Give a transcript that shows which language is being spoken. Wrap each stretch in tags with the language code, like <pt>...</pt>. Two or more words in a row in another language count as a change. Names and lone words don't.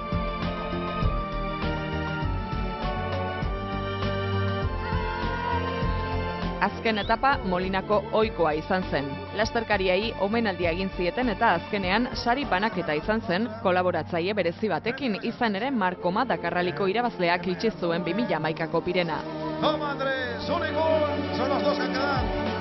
<eu>Azken etapa Molinako ohikoa izan zen. Lasterkariei omenaldia egin zieten eta azkenean sari banaketa izan zen kolaboratzaile berezi batekin, izan ere Markoma Dakarraliko irabazleak itxi zuen 2011ko Pirena.</eu> <es>Toma Andrés, un gol, son los dos que han quedado.</es>